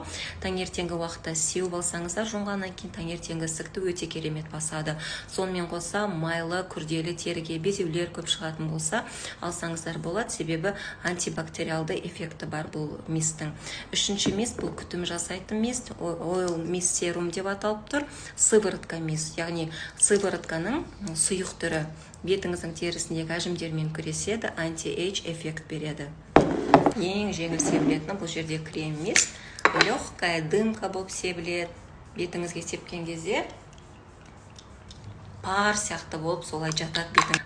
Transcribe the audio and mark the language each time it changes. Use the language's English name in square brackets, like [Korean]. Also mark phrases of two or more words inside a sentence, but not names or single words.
[Kazakh] Таңертеңгі уақытта сеуіп алсаңыздар, жонғаннан кейін таңертеңгі ісікті өте керемет басады. Сонымен қоса майлы, күрделі теріге безеулер көп шығатын болса, алсаңыздар болады, себебі антибактериалды эффекті бар бұл мисттің. Үшінші мист бұл күтім жасайтын мист, [English] oil mist serum [Kazakh] деп аталып тұр. Сыворотка мист, яғни сыворотканың сұйық түрі бетіңіздің терісіндегі әжімдермен күреседі, анти-эйдж эффект береді. Ең жеңіл себілетіні бұл жерде крем мист, [Russian] легкая дымка [Kazakh] болып себіледі. Бетіңізге сепкен кезде пар сияқты болып солай жатады бетің.